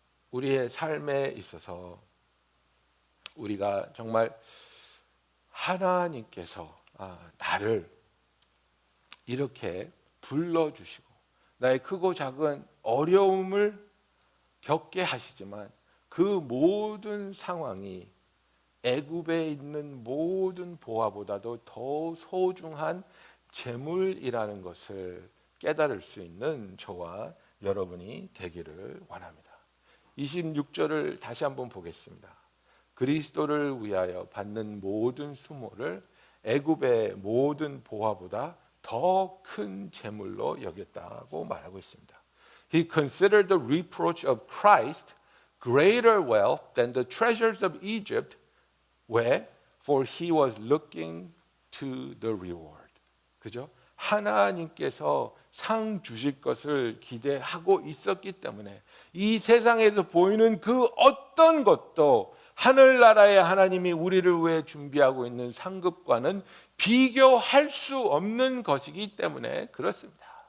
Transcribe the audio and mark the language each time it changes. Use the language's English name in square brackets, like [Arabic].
[Korean] 우리의 삶에 있어서 우리가 정말 하나님께서 나를 이렇게 불러주시고 나의 크고 작은 어려움을 겪게 하시지만 그 모든 상황이 애굽에 있는 모든 보화보다도 더 소중한 재물이라는 것을 깨달을 수 있는 저와 여러분이 되기를 원합니다. 26절을 다시 한번 보겠습니다. 그리스도를 위하여 받는 모든 수모를 애굽의 모든 보화보다 더 큰 재물로 여겼다고 말하고 있습니다. [English] He considered the reproach of Christ greater wealth than the treasures of Egypt. [Korean] 왜? [English] For he was looking to the reward. [Korean] 그죠? 하나님께서 상 주실 것을 기대하고 있었기 때문에 이 세상에서 보이는 그 어떤 것도 하늘나라의 하나님이 우리를 위해 준비하고 있는 상급과는 비교할 수 없는 것이기 때문에 그렇습니다.